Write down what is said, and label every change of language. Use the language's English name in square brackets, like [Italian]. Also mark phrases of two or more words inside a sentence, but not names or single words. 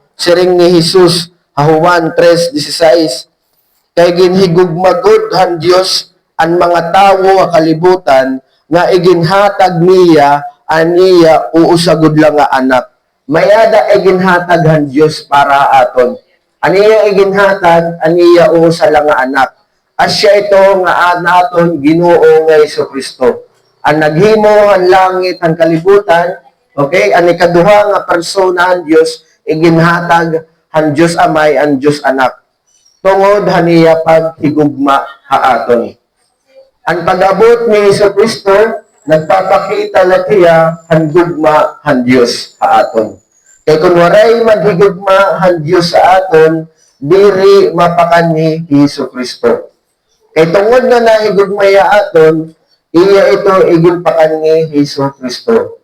[Waray] Siring ni Jesus, Juan 3:16, kay ginhigugmagod han Dios ang mga tawo nga kalibutan nga iginhatag niya aniya uusagod lang nga anak. Mayada iginhatag han Dios para aton. Aniya iginhatag aniya uusa lang nga anak. Asya ito nga aton Ginoo nga Kristo. Ang naghimo ang langit ang kalibutan, Okay? Ang ikaduha nga persona ang Dios iginhatag han Dios Amay ang Dios Anak. Tungod haniya paghigugma haaton. Ang pag-abot ni Jesucristo nagpapakita latiya han gugma han Dios haaton. Kay kun waray maghigugma han Dios sa aton, diri mapakan ni Jesucristo. Kay tungod na nahigugmaya aton, iya ito iginpakan ni Jesucristo.